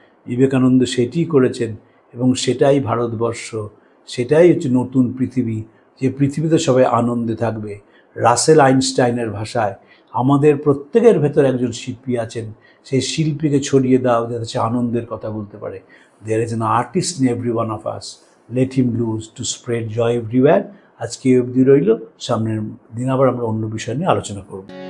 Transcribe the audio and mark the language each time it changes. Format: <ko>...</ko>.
<bn>বিবেকানন্দ সেটিই করেছেন এবং সেটাই ভারতবর্ষ, সেটাই হচ্ছে নতুন পৃথিবী, যে পৃথিবীতে সবাই আনন্দে থাকবে। রাসেল আইনস্টাইনের ভাষায় আমাদের প্রত্যেকের ভেতর একজন শিল্পী আছেন, সেই শিল্পীকে ছড়িয়ে দাও যাতে সে আনন্দের কথা বলতে পারে।</bn> <en>There is an artist in every one of us. Let him loose to spread joy everywhere.</en> <bn>আজকে এই অবধি রইল, সামনের দিন আবার আমরা অন্য বিষয় নিয়ে আলোচনা করব।</bn>